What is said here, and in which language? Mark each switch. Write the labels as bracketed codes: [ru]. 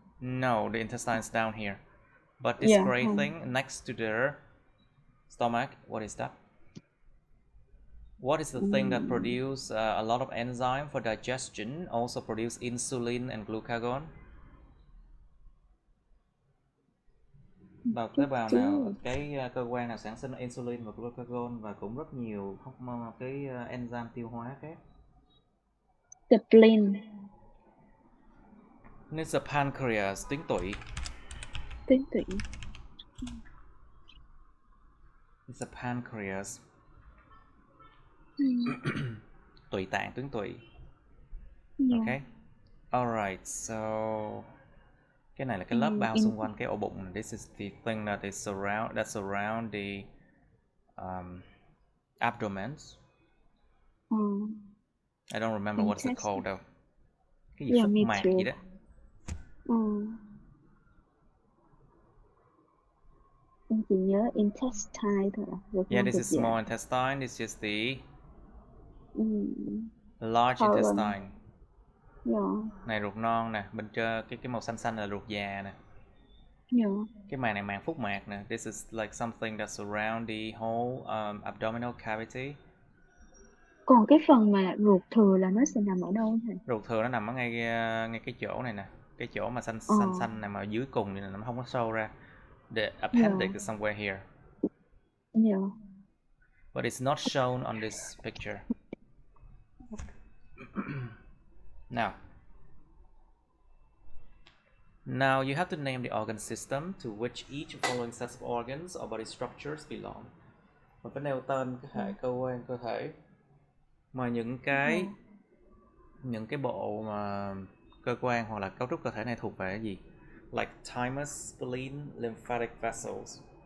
[en] No, the intestine's down here. But this gray thing next to the Stomach, what is that? What is the thing that produce a lot of enzyme for digestion, also produce insulin and glucagon? [vi] Tế bào nào, cái cơ quan nào sản sinh insulin và glucagon và cũng rất nhiều cái enzyme tiêu hóa khác? [en] The spleen. It's a pancreas, [vi] tuyến tụy. Tuyến tụy. [en] It's a pancreas. [vi] Tụy tạng, tuyến tụy. Okay. [en] Alright, so [vi] cái này là cái lớp bao xung quanh cái ổ bụng. [en] This is the thing that is surround the abdomen. I don't remember what's it called đâu. [vi] Cái gì phúc mạc gì đó. Em chỉ nhớ intestine thôi ạ. [en] Yeah, this is small intestine. It's just the large intestine. [vi] Này ruột non nè, bên trên cái màu xanh xanh là ruột già nè. Cái màng này màng phúc mạc nè. [en] This is like something that surround the whole abdominal cavity. [vi] Còn cái phần mà ruột thừa là nó sẽ nằm ở đâu thầy? Ruột thừa nó nằm ở ngay cái chỗ này nè, cái chỗ mà xanh xanh này mà dưới cùng này nó không có sâu ra. [en] The appendix is somewhere here. But it's not shown on this picture. Now you have to name the organ system to which each following sets of organs or body structures belong. [vi] Mình phải nêu tên cái hệ cơ quan cơ thể mà những cái bộ mà cơ quan hoặc là cấu trúc cơ thể này thuộc về cái gì? [en] Like thymus, spleen, lymphatic vessels.